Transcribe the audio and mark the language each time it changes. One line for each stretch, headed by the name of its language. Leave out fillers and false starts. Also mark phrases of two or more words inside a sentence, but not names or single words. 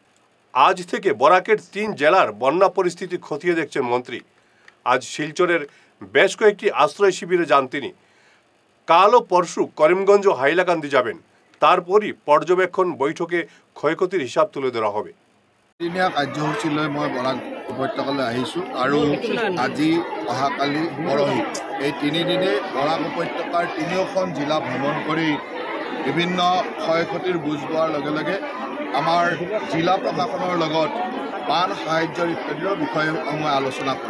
Bangla: আজ থেকে বরাকের 3 জেলার বন্যা পরিস্থিতি খতিয়ে দেখছেন মন্ত্রী। আজ শিলচরের বেশ কয়েকটি আশ্রয় শিবিরে যান তিনি। কাল ও পরশু করিমগঞ্জ ও হাইলাকান্দি যাবেন। তারপরই পর্যবেক্ষণ বৈঠকে ক্ষয়ক্ষতির হিসাব তুলে ধরা হবে।
Assamese: দিনীয়া কাৰ্যসূচীলৈ মই বৰাক উপত্যকালৈ আহিছোঁ আৰু আজি অহাকালি পৰহি এই 3 দিনে বৰাক উপত্যকাৰ 3খন জিলা ভ্ৰমণ কৰি বিভিন্ন ক্ষয়ক্ষতিৰ বুজ লোৱাৰ লগে লগে আমাৰ জিলা প্ৰশাসনৰ লগত বান সাহায্যৰ ইত্যাদিৰ বিষয়সমূহ আলোচনা কৰিম।